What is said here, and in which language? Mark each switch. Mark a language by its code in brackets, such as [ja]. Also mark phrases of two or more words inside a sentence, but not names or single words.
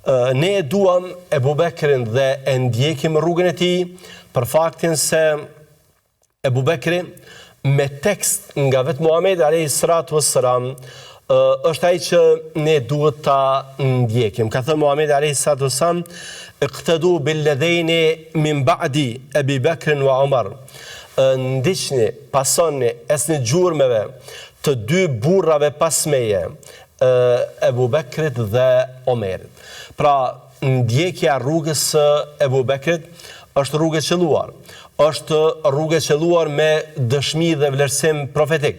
[sq] Ne e duam Ebu Bekrin dhe e ndjekim rrugën e tij për faktin se Ebu Bekri me tekst nga vetë Muhamedi [ar] عليه الصلاة والسلام [sq] është ai që ne duhet ta ndjekim. Ka thënë Muhamedi [ar] عليه الصلاة والسلام اقتدوا باللذين من بعدي أبي بكر وعمر." [sq] Ndiqni, pasoni, esni gjurmeve të dy burrave pas meje, Ebu Bekrit dhe Omerit. Pra, ndjekja rrugës së Ebu Bekrit është rrugë e qelluar. Është rrugë e qelluar me dëshmi dhe vlerësim profetik.